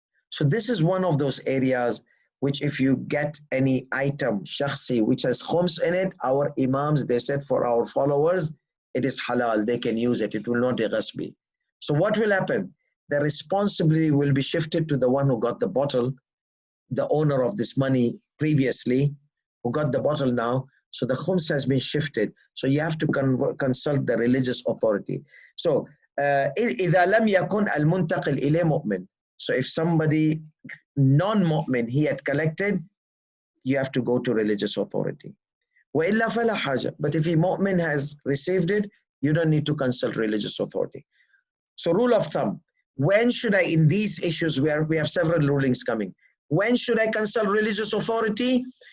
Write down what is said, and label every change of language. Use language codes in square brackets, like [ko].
[en] So this is one of those areas which if you get any item, shakhsi, which has khums in it, our imams, they said for our followers, it is halal, they can use it, it will not be ghasbi. So what will happen? The responsibility will be shifted to the one who got the bottle, the owner of this money previously, who got the bottle now. So the khums has been shifted. So you have to consult the religious authority. [ar] So إذا لم يكن المنتقل إليه مؤمن. [en] So if somebody non-mu'min he had collected, you have to go to religious authority. [ar] وإلا فلا حاجة. [en] But if he mu'min has received it, you don't need to consult religious authority. So rule of thumb, when should I, in these issues where we have several rulings coming, when should I consult religious authority?